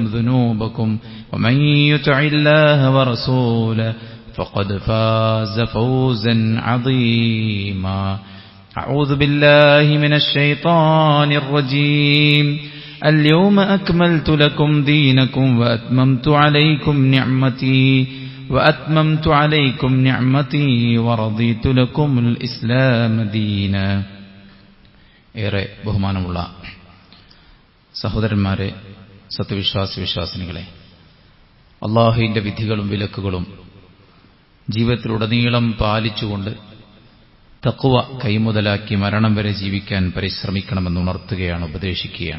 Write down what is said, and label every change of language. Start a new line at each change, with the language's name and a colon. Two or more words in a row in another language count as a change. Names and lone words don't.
Arabic: ذنوبكم ومن يطع الله ورسوله فقد فاز فوزا عظيما أعوذ بالله من الشيطان الرجيم اليوم أكملت لكم دينكم وأتممت عليكم نعمتي ورضيت لكم الإسلام دينا.
Malayalam: ഏറെ ബഹുമാനമുള്ള സഹോദരന്മാരെ, സത്യവിശ്വാസികളെ, അല്ലാഹുവിന്റെ വിധികളും വിലക്കുകളും ജീവിതത്തിലുടനീളം പാലിച്ചുകൊണ്ട് തഖ്വ കൈമുതലാക്കി മരണം വരെ ജീവിക്കാൻ പരിശ്രമിക്കണമെന്ന് ഉണർത്തുകയാണ്, ഉപദേശിക്കുകയാണ്.